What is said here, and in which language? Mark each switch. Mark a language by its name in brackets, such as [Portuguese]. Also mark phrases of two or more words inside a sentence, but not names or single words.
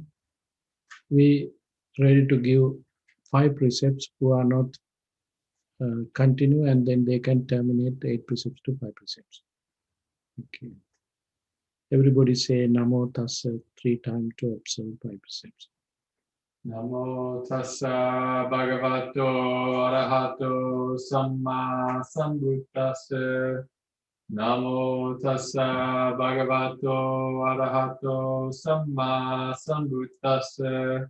[English] We ready to give 5 precepts who are not continue, and then they can terminate 8 precepts to 5 precepts. Okay. Everybody say [Pali] Namo Tassa [English] 3 times to observe 5 precepts. [Pali] Namo tassa bhagavato arahato samma sambuddhassa. Namo tassa bhagavato arahato samma sambuddhassa.